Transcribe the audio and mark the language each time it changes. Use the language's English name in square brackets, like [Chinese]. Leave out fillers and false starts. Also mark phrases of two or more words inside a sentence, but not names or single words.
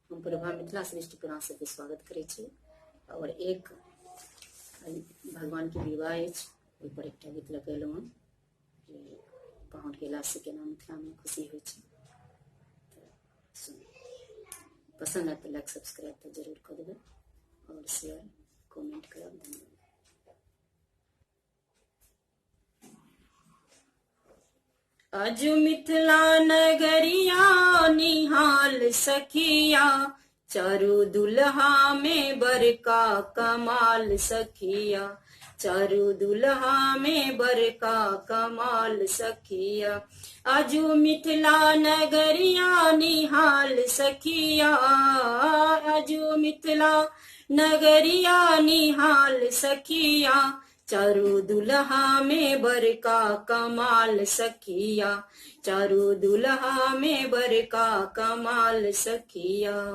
[Maithili] प्रभा मिथिला सृष्टि पर अहाँ सबके स्वागत करै छी। और एक भगवान के विवाह अछि, ओहि पर एकटा गीत लगेलहुँ हँ जे पाहुन गेला से केना मिथिला में खुशी होइ छै। पसंद आए तो [English] like subscribe [Maithili] तो जरूर कर देबै और [English] share comment [Maithili] करब। धन्यवाद। अजु मिथिला नगरिया निहाल सखिया, चारू दुल्हा में बरका कमाल सखिया, चारू दुल्हा में बरका कमाल सखिया। अजु मिथिला नगरिया निहाल सखिया, अजु मिथिला नगरिया निहाल सखिया, चारू दुल्हा में बरका कमाल सखिया, चारू दुल्हा में बरका कमाल सखिया।